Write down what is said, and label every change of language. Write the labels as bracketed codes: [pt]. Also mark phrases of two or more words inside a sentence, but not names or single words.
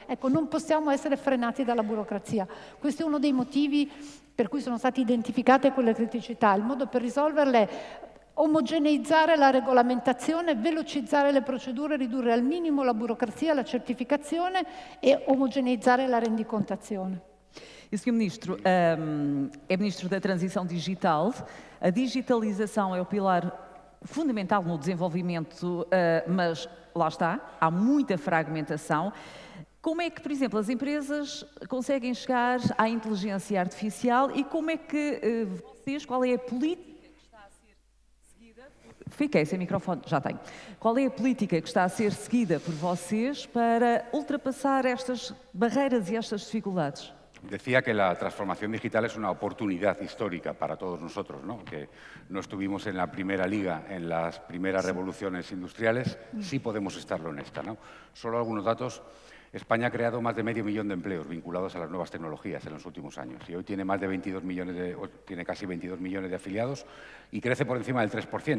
[it] Ecco, non possiamo essere frenati dalla burocrazia. Questo è uno dei motivi per cui sono state identificate quelle criticità. Il modo per risolverle: omogeneizzare la regolamentazione, velocizzare le procedure, ridurre al minimo la burocrazia, la certificazione e omogeneizzare la rendicontazione. [pt] E o Sr. Ministro é Ministro da Transição Digital. A digitalização é o pilar fundamental no desenvolvimento, mas lá está, há muita fragmentação. Como é que, por exemplo, as empresas conseguem chegar à inteligência artificial e como é que vocês, qual é a política que está a ser seguida? Fiquei sem microfone, já tenho. Qual é a política que está a ser seguida por vocês para ultrapassar estas barreiras e estas dificuldades? [es] Decía que la transformación digital es una oportunidad histórica para todos nosotros, ¿no? Que no estuvimos en la primera liga, en las primeras revoluciones industriales, sí podemos estarlo en esta, ¿no? Solo algunos datos. España ha creado más de 500.000 de empleos vinculados a las nuevas tecnologías en los últimos años y hoy tiene tiene casi 22 millones de afiliados y crece por encima del 3%.